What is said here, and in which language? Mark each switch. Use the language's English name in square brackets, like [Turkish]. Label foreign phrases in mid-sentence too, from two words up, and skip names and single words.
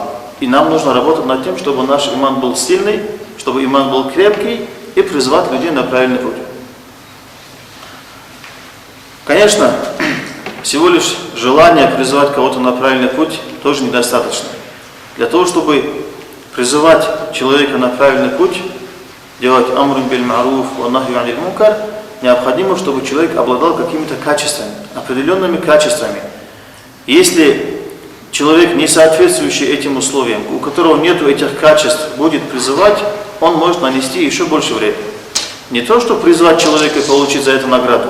[Russian] И нам нужно работать над тем, чтобы наш иман был сильный, чтобы иман был крепкий, и призывать людей на правильный путь. Конечно, всего лишь желание призывать кого-то на правильный путь тоже недостаточно. Для того, чтобы призывать человека на правильный путь, делать [Arabic] أمر بالمعروف ونهي عن المنكر, [Russian] необходимо, чтобы человек обладал какими-то качествами, определенными качествами. Если человек, не соответствующий этим условиям, у которого нет этих качеств, будет призывать, он может нанести еще больше вреда. Не то, что призвать человека и получить за это награду.